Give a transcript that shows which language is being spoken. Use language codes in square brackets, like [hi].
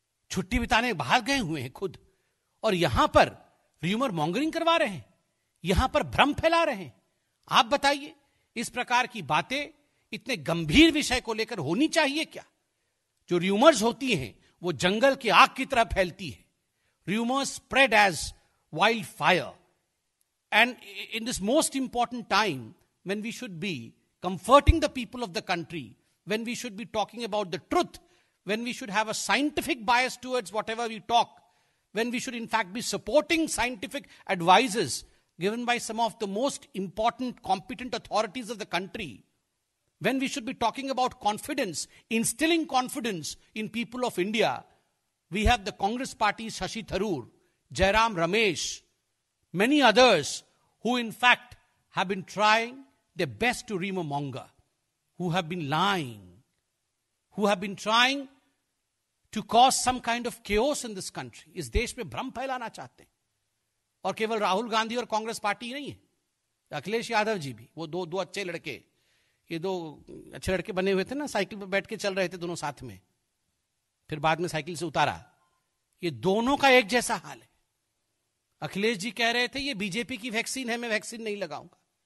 [hi] छुट्टी बिताने बाहर गए हुए हैं खुद, और यहां पर र्यूमर मॉन्गरिंग करवा रहे हैं, यहां पर भ्रम फैला रहे हैं। आप बताइए, इस प्रकार की बातें इतने गंभीर विषय को लेकर होनी चाहिए क्या? जो र्यूमर्स होती हैं वो जंगल की आग की तरह फैलती है। [en] Rumours spread as wildfire. And in this most important time, when we should be comforting the people of the country, when we should be talking about the truth, when we should have a scientific bias towards whatever we talk, when we should in fact be supporting scientific advices given by some of the most important, competent authorities of the country, when we should be talking about confidence, instilling confidence in people of India, we have the Congress party's Shashi Tharoor, Jairam Ramesh, many others who in fact have been trying their best to rumor-monger, who have been lying, who have been trying to cause some kind of chaos in this country. [hi] इस देश में भ्रम फैलाना चाहते हैं. और केवल राहुल गांधी और कांग्रेस पार्टी नहीं है, अखिलेश यादव जी भी, वो दो अच्छे लड़के, ये दो अच्छे लड़के बने हुए थे ना, साइकिल पर बैठ के चल रहे थे दोनों साथ में, फिर बाद में साइकिल से उतारा. ये दोनों का एक जैसा हाल है. अखिलेश जी कह रहे थे ये बीजेपी की वैक्सीन है, मैं वैक्सीन नहीं लगाऊंगा.